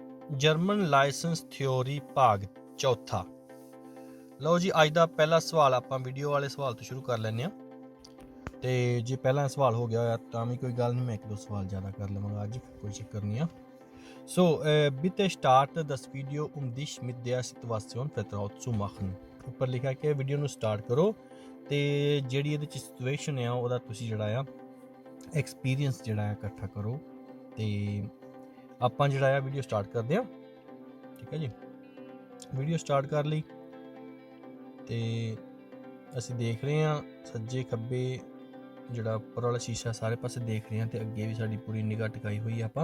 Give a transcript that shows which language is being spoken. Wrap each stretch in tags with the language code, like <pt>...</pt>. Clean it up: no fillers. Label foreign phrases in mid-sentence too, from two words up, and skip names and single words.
<en>German license theory</en> <pa>ਭਾਗ ਚੌਥਾ। ਲਓ ਜੀ, ਅੱਜ ਦਾ ਪਹਿਲਾ ਸਵਾਲ ਆਪਾਂ ਵੀਡੀਓ ਵਾਲੇ ਸਵਾਲ ਤੋਂ ਸ਼ੁਰੂ ਕਰ ਲੈਂਦੇ ਹਾਂ। ਤੇ ਜੇ ਪਹਿਲਾ ਸਵਾਲ ਹੋ ਗਿਆ ਹੋਇਆ ਤਾਂ ਵੀ ਕੋਈ ਗੱਲ ਨਹੀਂ, ਮੈਂ ਇੱਕ ਦੋ ਸਵਾਲ ਜ਼ਿਆਦਾ ਕਰ ਲਵਾਂਗਾ ਅੱਜ, ਕੋਈ ਚੱਕਰ ਨਹੀਂ ਆ।</pa> <de>So, bitte starte das Video, dich mit der Situation vertraut zu machen।</de> <pa>ਉੱਪਰ ਲਿਖਿਆ ਕਿ ਵੀਡੀਓ ਨੂੰ ਸਟਾਰਟ ਕਰੋ ਤੇ ਜਿਹੜੀ ਇਹਦੇ 'ਚ ਸਿਚੁਏਸ਼ਨ ਆ ਉਹਦਾ ਤੁਸੀਂ ਜਿਹੜਾ ਆ ਐਕਸਪੀਰੀਅੰਸ ਜਿਹੜਾ ਆ ਇਕੱਠਾ ਕਰੋ। ਤੇ ਆਪਾਂ ਜਿਹੜਾ ਆ</pa> <en>video start</en> <pa>ਕਰਦੇ ਹਾਂ, ਠੀਕ ਹੈ ਜੀ।</pa> <en>video start</en> <pa>ਕਰ ਲਈ ਤੇ ਅਸੀਂ ਦੇਖ ਰਹੇ ਹਾਂ ਸੱਜੇ ਖੱਬੇ ਜਿਹੜਾ ਉੱਪਰ ਵਾਲਾ ਸ਼ੀਸ਼ਾ ਸਾਰੇ ਪਾਸੇ ਦੇਖ ਰਹੇ ਹਾਂ, ਤੇ ਅੱਗੇ ਵੀ ਸਾਡੀ ਪੂਰੀ ਨਿਗਾਹ ਟਿਕਾਈ ਹੋਈ ਆਪਾਂ।</pa>